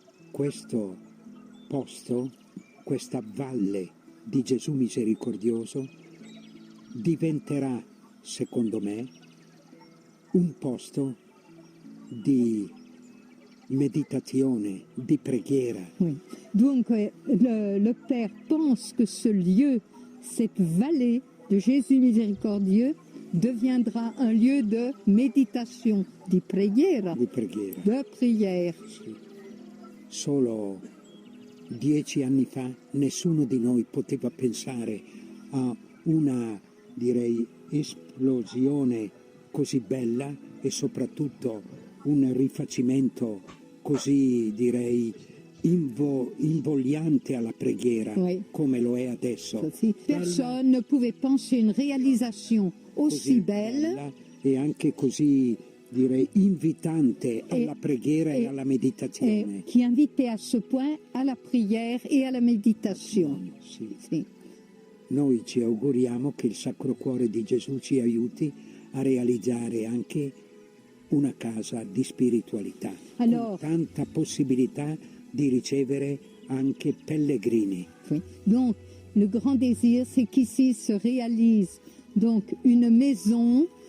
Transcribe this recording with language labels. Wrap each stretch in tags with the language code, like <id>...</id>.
<it>Questo posto, questa valle di Gesù misericordioso, diventerà, secondo me, un posto di meditazione, di preghiera.</it> <fr>Oui. Donc le Père pense que ce lieu, cette vallée de Jésus miséricordieux, deviendra un lieu de méditation,</fr> <it>di preghiera, Di preghiera.</it> <fr>de prière.</fr> <it>Sì. Solo 10 anni fa nessuno di noi poteva pensare a una, direi, esplosione così bella e soprattutto un rifacimento così, direi, invogliante alla preghiera,</it> <fr>Oui.</fr> <it>come lo è adesso.</it> <fr>Personne ne pouvait penser une réalisation aussi</fr> <it>Così</it> <fr>belle</fr> <it>bella e anche così, direi, invitante alla preghiera e alla meditazione.</it> <fr>qui invitait à ce point à la prière et à la méditation.</fr> <it>Sì. Sì. Noi ci auguriamo che il Sacro Cuore di Gesù ci aiuti a realizzare anche una casa di spiritualità, Allora- con tanta possibilità di ricevere anche pellegrini.</it> <fr>Oui. Donc, le grand désir, c'est qu'ici se réalise donc une maison</fr>